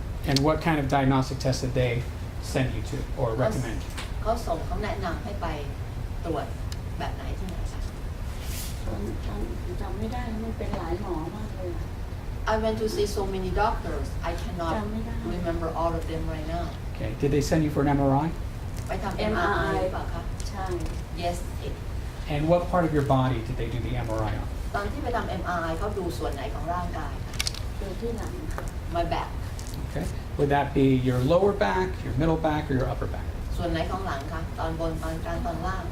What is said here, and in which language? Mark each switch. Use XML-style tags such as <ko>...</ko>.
<en>And what kind of diagnostic tests did they send you to or recommend?</en> <th>เขาแนะนำให้ไปตรวจแบบไหนที่ไหนคะ ตอนจำไม่ได้มันเป็นหลายหมอมากเลยอะ</th> <en>I went to see so many doctors. I cannot</en> <th>จำไม่ได้</th> <en>remember all of them right now. Okay. Did they send you for an MRI?</en> <th>ไปทำ MRI หรือเปล่าคะ ใช่</th> <en>Yes it And what part of your body did they do the MRI on?</en> <th>ตอนที่ไปทำ MRI เขาดูส่วนไหนของร่างกายคะ ดูที่หลังค่ะ</th> <en>My back Okay. Would that be your lower back, your middle back, or your upper back?</en> <th>ส่วนไหนของหลังคะตอนบนตอนกลางตอนล่าง</th>